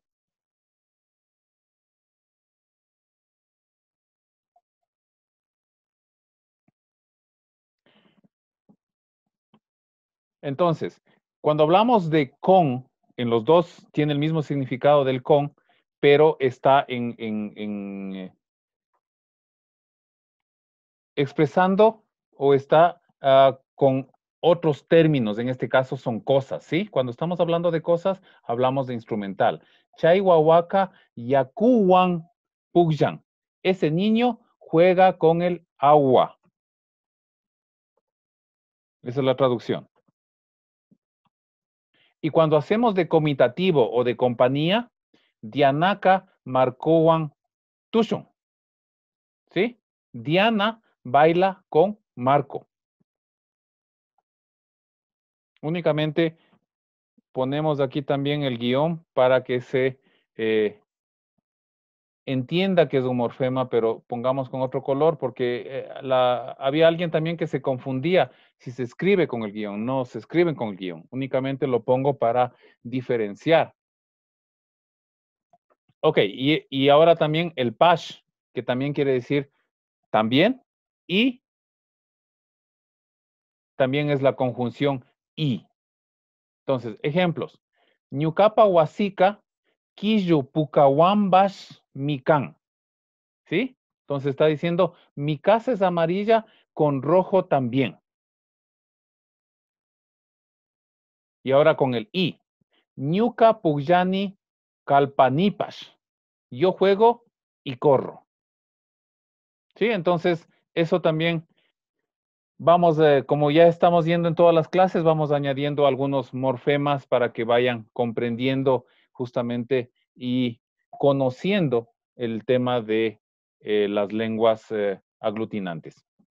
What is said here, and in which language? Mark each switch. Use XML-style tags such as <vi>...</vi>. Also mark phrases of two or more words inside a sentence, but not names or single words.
<es>Entonces, cuando hablamos de con, en los dos tiene el mismo significado del con, pero está expresando o está con otros términos, en este caso son cosas, ¿sí? Cuando estamos hablando de cosas, hablamos de instrumental.</es> <qu>Chaiwawaka yakuwan pugyan.</qu> <es>Ese niño juega con el agua. Esa es la traducción. Y cuando hacemos de comitativo o de compañía,</es> <qu>Dianaka marcowan tushon.</qu> <es>¿Sí? Diana baila con Marco. Únicamente ponemos aquí también el guión para que se entienda que es un morfema, pero pongamos con otro color porque había alguien también que se confundía si se escribe con el guión. No se escriben con el guión, únicamente lo pongo para diferenciar. Ok, y ahora también el pash, que también quiere decir también, y también es la conjunción y. Entonces, ejemplos.</es> <qu>Ñucapa huasica, quillo pucawambash mican.</qu> <es>¿Sí? Entonces está diciendo, mi casa es amarilla con rojo también. Y ahora con el i.</es> <qu>Ñuca pugyani kalpanipash.</qu> <es>Yo juego y corro. ¿Sí? Entonces, eso también vamos, como ya estamos yendo en todas las clases, vamos añadiendo algunos morfemas para que vayan comprendiendo justamente y conociendo el tema de las lenguas aglutinantes.</es>